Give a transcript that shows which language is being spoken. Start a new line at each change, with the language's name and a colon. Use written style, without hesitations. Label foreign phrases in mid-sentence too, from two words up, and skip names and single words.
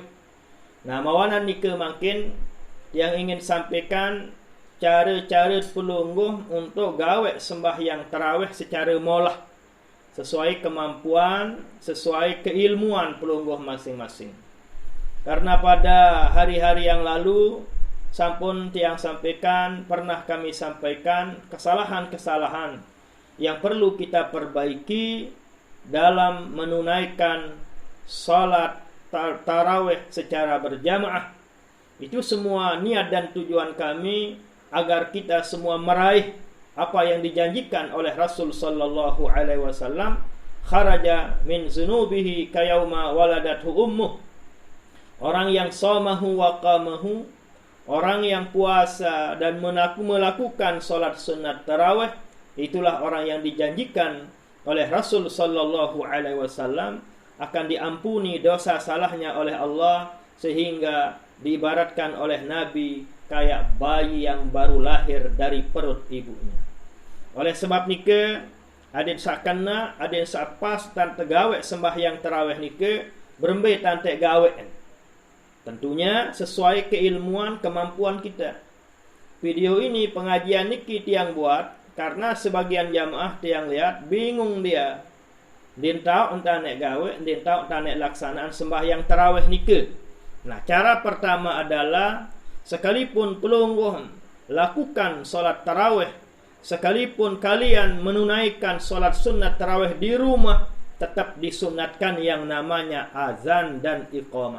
Indonesian: Nah,
Sasak: mawanan nika makin
Indonesian: yang ingin sampaikan cara-cara pelungguh untuk gawe sembahyang tarawih secara molah, sesuai kemampuan, sesuai keilmuan pelungguh masing-masing. Karena pada hari-hari yang lalu
Sasak: sampun tiang
Indonesian: sampaikan, pernah kami sampaikan kesalahan-kesalahan yang perlu kita perbaiki dalam menunaikan salat tarawih secara berjamaah. Itu semua niat dan tujuan kami agar kita semua meraih apa yang dijanjikan oleh Rasul
Arabic: صلى الله عليه وسلم, خرج من ذنوبه كيوم ولدته أمه.
Indonesian: Orang yang
Arabic: صامه وقامه,
Indonesian: orang yang puasa dan melakukan salat sunat tarawih, itulah orang yang dijanjikan oleh Rasul
Arabic: صلى الله عليه وسلم
Indonesian: akan diampuni dosa salahnya oleh Allah, sehingga diibaratkan oleh Nabi kayak bayi yang baru lahir dari perut ibunya. Oleh sebab nika,
Sasak: adin sakana, adin sapas tan tegawe sembahyang tarawih nika berembe tan tek gawe.
Indonesian: Tentunya sesuai keilmuan kemampuan kita. Video ini pengajian
Sasak: niki tiang
Indonesian: buat karena sebagian jamaah tiang lihat bingung dia.
Sasak: Din tahu entah nek gawe, din tahu entah nek laksanaan sembahyang tarawih nika.
Indonesian: Nah, cara pertama adalah sekalipun pelungguh lakukan solat tarawih, sekalipun kalian menunaikan solat sunat tarawih di rumah, tetap disunatkan yang namanya azan dan iqamah.